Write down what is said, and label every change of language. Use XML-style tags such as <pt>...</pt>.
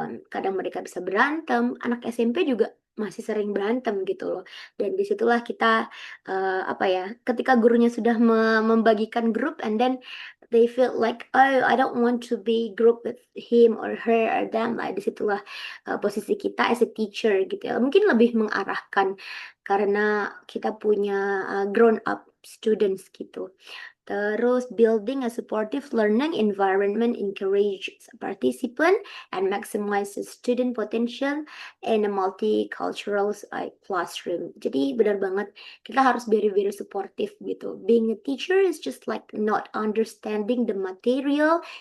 <id>Kadang mereka bisa berantem, anak SMP juga masih sering berantem gitu loh. Dan disitulah kita ketika gurunya sudah membagikan grup</id> <en>and then they feel like, oh, I don't want to be group with him or her or them.</en> <id>Lah disitulah posisi kita</id> <en>as a teacher</en> <id>gitu ya. Mungkin lebih mengarahkan karena kita punya</id> <en>grown up students</en> <id>gitu.</id> <en>Terus building a supportive learning environment encourages participant and maximizes student potential in a multicultural classroom.</en> <id>Jadi benar banget kita harus</id> <en>very supportive</en> <id>gitu.</id> <en>Being a teacher is just like not understanding the material.</en>